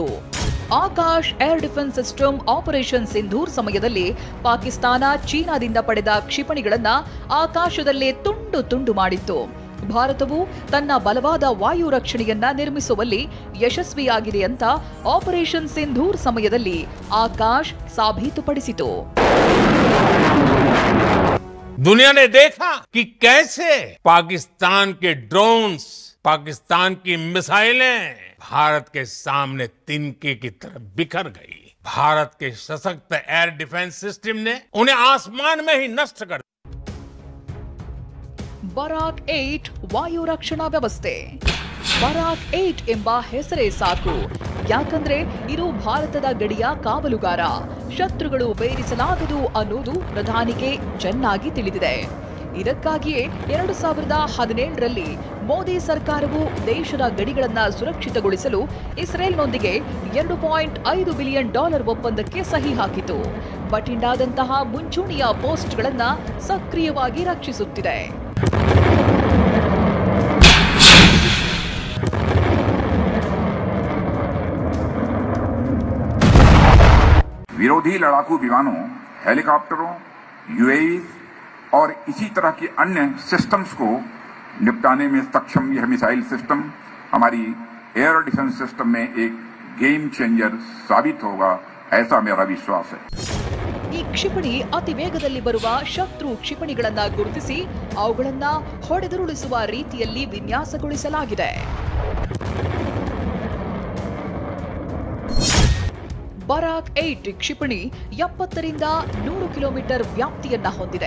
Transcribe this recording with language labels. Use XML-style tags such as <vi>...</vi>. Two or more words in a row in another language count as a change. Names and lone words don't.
<kn>ಆಕಾಶ್</kn> <en>air defence system</en> <kn>ಆಪರೇಷನ್ ಸಿಂಧೂರ್ ಸಮಯದಲ್ಲಿ ಪಾಕಿಸ್ತಾನ ಚೀನಾದಿಂದ ಪಡೆದ ಕ್ಷಿಪಣಿಗಳನ್ನ ಆಕಾಶದಲ್ಲೇ ತುಂಡು ತುಂಡು ಮಾಡಿತ್ತು. ಭಾರತವು ತನ್ನ ಬಲವಾದ ವಾಯು ರಕ್ಷಣೆಯನ್ನ ನಿರ್ಮಿಸುವಲ್ಲಿ ಯಶಸ್ವಿಯಾಗಿದೆ ಅಂತ ಆಪರೇಷನ್ ಸಿಂಧೂರ್ ಸಮಯದಲ್ಲಿ ಆಕಾಶ್ ಸಾಬೀತುಪಡಿಸಿತು.</kn> <hi>दुनिया ने देखा कि कैसे पाकिस्तान के ड्रोन्स, पाकिस्तान की मिसाइलें भारत के सामने तिनके की तरह बिखर गई. भारत के सशक्त</hi> <en>air defense system</en> <hi>ने उन्हें आसमान में ही नष्ट कर.</hi> <kn>ಬರಾಕ್ 8 ವಾಯು ರಕ್ಷಣಾ ವ್ಯವಸ್ಥೆ. ಬರಾಕ್ 8 ಎಂಬ ಹೆಸರೇ ಸಾಕು. ಯಾಕಂದ್ರೆ ಇದು ಭಾರತದ ಗಡಿಯ ಕಾವಲುಗಾರ. ಶತ್ರುಗಳು ಬೇರಿಸಲಾಗದು ಅನ್ನೋದು ಪ್ರಧಾನಿಗೆ ಚೆನ್ನಾಗಿ ತಿಳಿದಿದೆ. ಇದಕ್ಕಾಗಿಯೇ 2017ರಲ್ಲಿ ಮೋದಿ ಸರ್ಕಾರವು ದೇಶದ ಗಡಿಗಳನ್ನು ಸುರಕ್ಷಿತಗೊಳಿಸಲು ಇಸ್ರೇಲ್ನೊಂದಿಗೆ $2.5 ಬಿಲಿಯನ್ ಒಪ್ಪಂದಕ್ಕೆ ಸಹಿ ಹಾಕಿತು. ಬಟಿಂಡಾದಂತಹ ಮುಂಚೂಣಿಯ ಪೋಸ್ಟ್ಗಳನ್ನ ಸಕ್ರಿಯವಾಗಿ ರಕ್ಷಿಸುತ್ತಿದೆ.</kn> <hi>विरोधी लड़ाकू विमानों, हेलीकॉप्टरों, यूएवी और इसी तरह की अन्य सिस्टम्स को निपटाने में सक्षम यह मिसाइल सिस्टम हमारी</hi> <en>air defense system</en> <hi>में एक</hi> <en>game changer</en> <hi>साबित होगा, ऐसा मेरा विश्वास है.</hi> <kn>ಈ ಕ್ಷಿಪಣಿ ಅತಿ ವೇಗದಲ್ಲಿ ಬರುವ ಶತ್ರು ಕ್ಷಿಪಣಿಗಳನ್ನ ಗುರುತಿಸಿ ಅವುಗಳನ್ನ ಹೊಡೆದುರುಳಿಸುವ ರೀತಿಯಲ್ಲಿ ವಿನ್ಯಾಸಗೊಳಿಸಲಾಗಿದೆ. ಬರಾಕ್ 8 ಕ್ಷಿಪಣಿ 70ರಿಂದ 100 ಕಿಲೋಮೀಟರ್ ವ್ಯಾಪ್ತಿಯನ್ನ ಹೊಂದಿದೆ.</kn>